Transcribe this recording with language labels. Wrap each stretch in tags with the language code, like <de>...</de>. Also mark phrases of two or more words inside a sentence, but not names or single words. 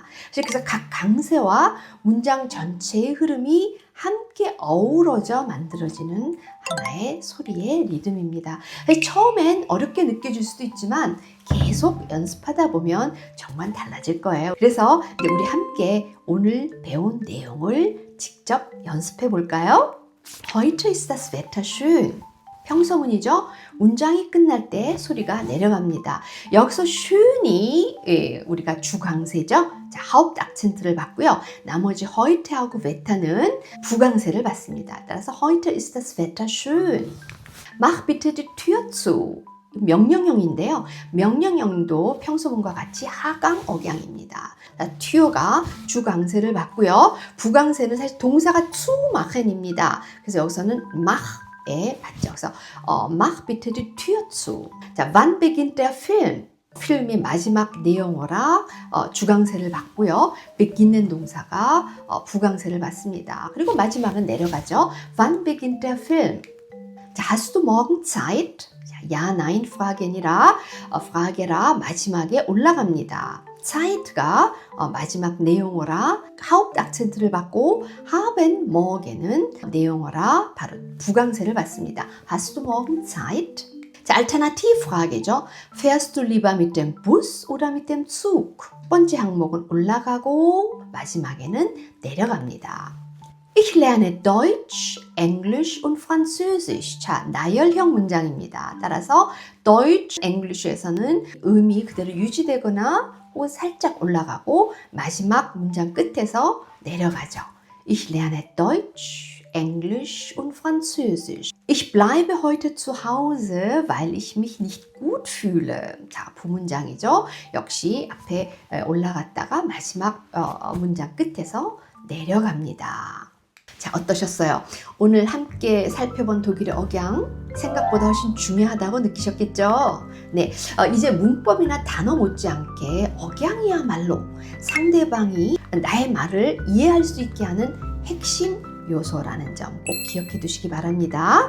<ko>그래서 각 강세와 문장 전체의 흐름이 함께 어우러져 만들어지는 하나의 소리의 리듬입니다. 처음엔 어렵게 느껴질 수도 있지만 계속 연습하다 보면 정말 달라질 거예요. 그래서 우리 함께 오늘 배운 내용을 직접 연습해 볼까요?</ko> <de>Heute ist das Wetter schön.</de> <ko>평서문이죠. 문장이 끝날 때 소리가 내려갑니다. 여기서 schön이 우리가 주강세죠. 자, 하uptakzen트를 받고요. 나머지 heut하고 wetter는 부강세를 받습니다.</ko> <de>따라서 heute ist das Wetter schön. Mach bitte die Tür zu.</de> <ko>명령형인데요. 명령형도 평소문과 같이 하강 억양입니다. 튜어가 주강세를 받고요. 부강세는 사실 동사가</ko> <de>zu machen</de> <ko>입니다. 그래서 여기서는 mach에 받죠.</ko> <de>그래서 mach bitte die Tür zu. 자, wann beginnt der Film?</de> <ko>필름의 마지막 내용어라 주강세를 받고요. beginnen 동사가 부강세를 받습니다. 그리고 마지막은 내려가죠.</ko> <de>Wann beginnt der Film? 자, hast du morgen Zeit?</de> <ko>야, nein 프라게니라 프라게라 마지막에 올라갑니다. Zeit가 마지막 내용어라 하uptakzen트를 받고</ko> <de>haben morgen</de> <ko>은 내용어라 바로 부강세를 받습니다.</ko> <de>Hast du morgen Zeit?</de> <ko>자, Alternativfrage죠.</ko> <de>Fährst du lieber mit dem Bus oder mit dem Zug?</de> <ko>첫 번째 항목은 올라가고 마지막에는 내려갑니다.</ko> <de>Ich lerne Deutsch, Englisch und Französisch.</de> <ko>자, 나열형 문장입니다. 따라서</ko> <de>Deutsch, English</de> <ko>에서는 의미 그대로 유지되거나 혹은 살짝 올라가고 마지막 문장 끝에서 내려가죠.</ko> <de>Ich lerne Deutsch, Englisch und Französisch. Ich bleibe heute zu Hause, weil ich mich nicht gut fühle.</de> <ko>자, 부문장이죠. 역시 앞에 올라갔다가 마지막 문장 끝에서 내려갑니다. 자, 어떠셨어요? 오늘 함께 살펴본 독일의 억양 생각보다 훨씬 중요하다고 느끼셨겠죠? 네, 이제 문법이나 단어 못지않게 억양이야말로 상대방이 나의 말을 이해할 수 있게 하는 핵심 요소라는 점 꼭 기억해 두시기 바랍니다.</ko>